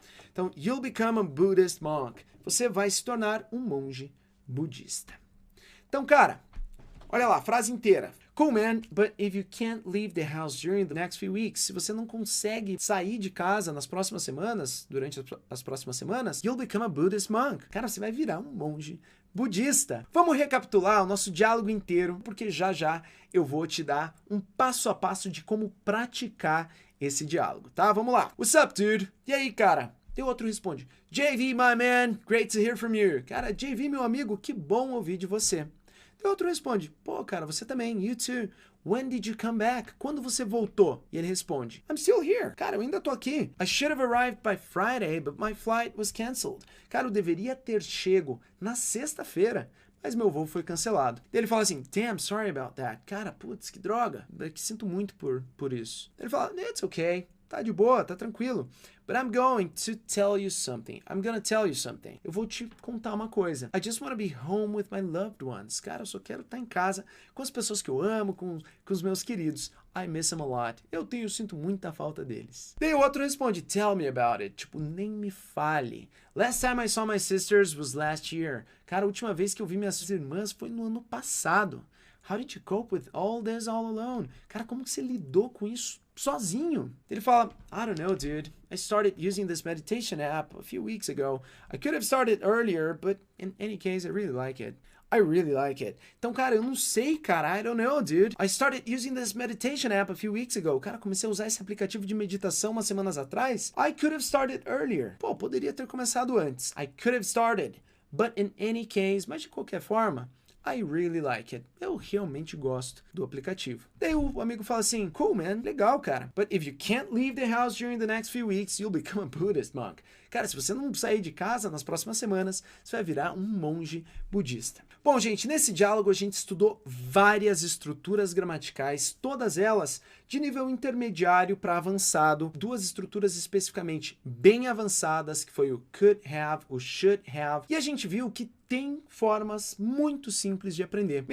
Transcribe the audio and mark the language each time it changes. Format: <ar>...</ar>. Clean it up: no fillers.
<pt>Então,</pt> <en>you'll become a Buddhist monk.</en> <pt>Você vai se tornar um monge budista. Então, cara, olha lá, frase inteira.</pt> <en>Cool, man, but if you can't leave the house during the next few weeks,</en> <pt>se você não consegue sair de casa nas próximas semanas,</pt> <en>durante as próximas semanas, you'll become a Buddhist monk.</en> <pt>Cara, você vai virar um monge budista. Vamos recapitular o nosso diálogo inteiro, porque já eu vou te dar um passo a passo de como praticar esse diálogo, tá? Vamos lá.</pt> <en>What's up, dude?</en> <pt>E aí, cara? E o outro responde,</pt> <en>JV, my man, great to hear from you.</en> <pt>Cara, JV, meu amigo, que bom ouvir de você. E o outro responde, pô, cara, você também,</pt> <en>you too. When did you come back?</en> <pt>Quando você voltou? E ele responde,</pt> <en>I'm still here.</en> <pt>Cara, eu ainda tô aqui.</pt> <en>I should have arrived by Friday, but my flight was canceled.</en> <pt>Cara, eu deveria ter chego na sexta-feira, mas meu voo foi cancelado. E ele fala assim,</pt> <en>damn, sorry about that.</en> <pt>Cara, putz, que droga. Que sinto muito por isso. Ele fala,</pt> <en>it's okay.</en> <pt>Tá de boa, tá tranquilo.</pt> <en>But I'm going to tell you something. I'm gonna tell you something.</en> <pt>Eu vou te contar uma coisa.</pt> <en>I just want to be home with my loved ones.</en> <pt>Cara, eu só quero estar em casa com as pessoas que eu amo, com os meus queridos.</pt> <en>I miss them a lot.</en> <pt>Eu sinto muita falta deles. Daí o outro responde,</pt> <en>tell me about it.</en> <pt>Tipo, nem me fale.</pt> <en>Last time I saw my sisters was last year.</en> <pt>Cara, a última vez que eu vi minhas irmãs foi no ano passado.</pt> <en>How did you cope with all this all alone?</en> <pt>Cara, como que você lidou com isso sozinho? Ele fala,</pt> <en>I don't know, dude. I started using this meditation app a few weeks ago. I could have started earlier, but in any case, I really like it. I really like it.</en> <pt>Então, cara, eu não sei, cara.</pt> <en>I don't know, dude. I started using this meditation app a few weeks ago.</en> <pt>Cara, comecei a usar esse aplicativo de meditação umas semanas atrás.</pt> <en>I could have started earlier.</en> <pt>Pô, poderia ter começado antes.</pt> <en>I could have started. But in any case,</en> <pt>mas de qualquer forma,</pt> <en>I really like it.</en> <pt>Eu realmente gosto do aplicativo. Daí o amigo fala assim,</pt> <en>cool, man,</en> <pt>legal, cara.</pt> <en>But if you can't leave the house during the next few weeks, you'll become a Buddhist monk.</en> <pt>Cara, se você não sair de casa nas próximas semanas, você vai virar um monge budista. Bom, gente, nesse diálogo a gente estudou várias estruturas gramaticais, todas elas de nível intermediário para avançado, duas estruturas especificamente bem avançadas, que foi o could have, o should have, e a gente viu que tem formas muito simples de aprender.</pt>